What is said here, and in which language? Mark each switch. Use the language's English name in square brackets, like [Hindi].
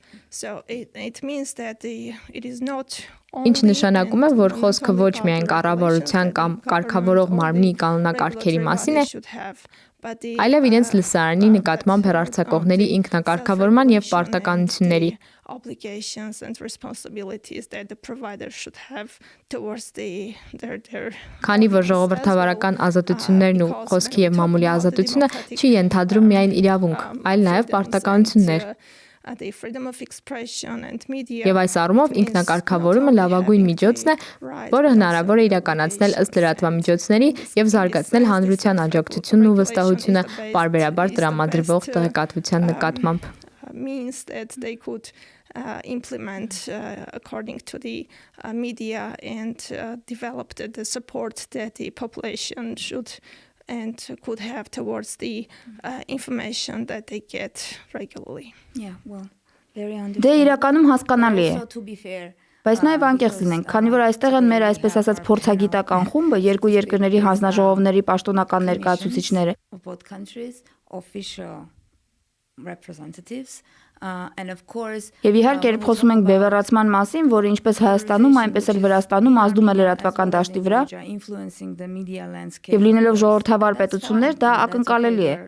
[English] So it means that it is not [Armenian] Ինչ նշանակում է, որ խոսքը ոչ միայն կառավարության կամ կարգավորող մարմնի կանոնակարգերի մասին է, այլև իրենց լսարանի նկատմամբ հեռարձակողների ինքնակարգավորման եւ պարտականությունների։ [English] Obligations and responsibilities that the provider should have towards their [Armenian] Քանի որ ժողովրդավարական ազատություններն ու խոսքի եւ մամուլի ազատությունը չի ենթադրում միայն իրավունք, այլ նաեւ պարտականություններ։ Եվ այս առումով ինքնակարգավորումը լավագույն միջոցն է, որը հնարավոր է իրականացնել ըստ լրատվամիջոցների եւ զարգացնել հանրության աջակցությունն ու վստահությունը պարբերաբար տրամադրվող տեղեկատվության նկատմամբ։ [English] Means that they could implement according to the media and develop the support that the population should and could have towards the information that they get regularly. Yeah, well, very [Armenian] Դե իրականում հասկանալի է։ [English] to be fair. [Armenian] Բայց նաև անկեղծ լինենք, քանի որ այստեղ են մեր այսպես ասած փորձագիտական խումբը, երկու երկրների հանձնաժողովների պաշտոնական ներկայացուցիչները։ [English] Of both countries, official representatives, and of course [Armenian] Եվ իհարկե երբ խոսում ենք բևեռացման մասին, որը ինչպես Հայաստանում, այնպես էլ Վրաստանում ազդում է լրատվական դաշտի վրա, [English] influencing the media landscape. [Armenian] եւ լինելով ժողովրդավար պետություններ, դա ակնկալելի է։